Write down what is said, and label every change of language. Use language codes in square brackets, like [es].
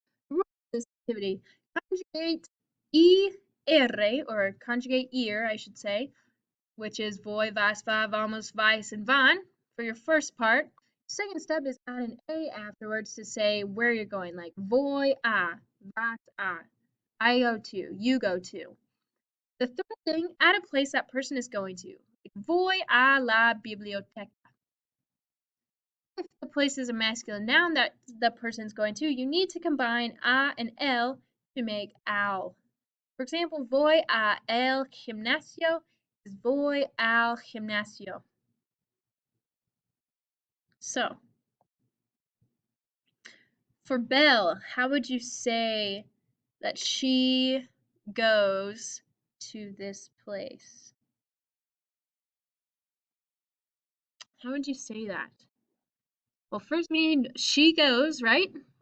[en] Rule of this activity: conjugate ER, or conjugate ear, I should say, which is voy, vas, va, vamos, vais, and van for your first part. Second step is add an a afterwards to say where you're going, like voy a, vas a, I go to, you go to. The third thing, add a place that person is going to. [es] Like, voy a la biblioteca. [en] If the place is a masculine noun that the person's going to, you need to combine a and el to make al. For example, [es] voy a el gimnasio is voy al gimnasio. [en] So, for Belle, how would you say that she goes to this place? How would you say that? Well, first we need she goes, right?